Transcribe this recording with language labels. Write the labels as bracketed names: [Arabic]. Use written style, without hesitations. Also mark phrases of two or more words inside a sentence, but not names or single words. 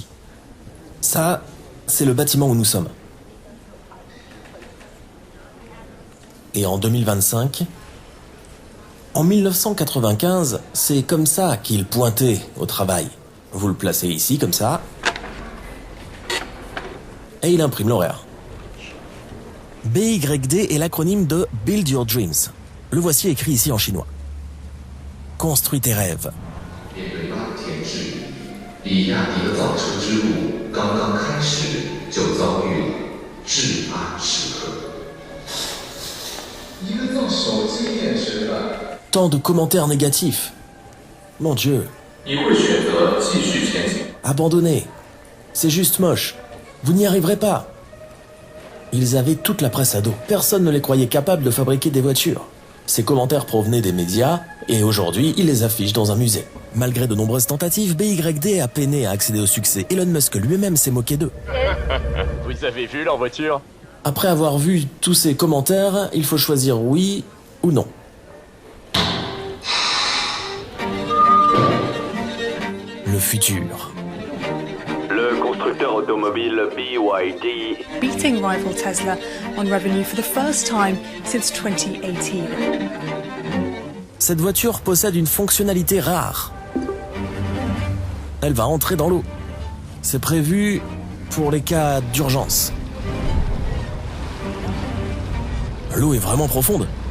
[French] Ça, c'est le bâtiment où nous sommes. Et en 2025, en 1995, c'est comme ça qu'ils pointaient au travail. Vous le placez ici, comme ça, et il imprime l'horaire. BYD est l'acronyme de [English] Build Your Dreams. [French] Le voici écrit ici en chinois. Construis tes rêves. [Chinese] 面对满天之雨，比亚迪的造车之路刚刚开始，就遭遇了至暗时刻。一个造手机电池的， [French] Tant de commentaires négatifs. Mon Dieu. [Chinese] 你会选择继续前行？ [French] Abandonné. C'est juste moche. Vous n'y arriverez pas. Ils avaient toute la presse à dos. Personne ne les croyait capables de fabriquer des voitures. Ces commentaires provenaient des médias, et aujourd'hui, ils les affichent dans un musée. Malgré de nombreuses tentatives, BYD a peiné à accéder au succès. Elon Musk lui-même s'est moqué d'eux. Vous avez vu leur voiture? Après avoir vu tous ces commentaires, il faut choisir oui ou non. Le futur. Le constructeur automobile BYD [English] Beating rival Tesla on revenue for the first time since 2018. [French] Cette voiture possède une fonctionnalité rare. Elle va entrer dans l'eau. C'est prévu pour les cas d'urgence. L'eau est vraiment profonde.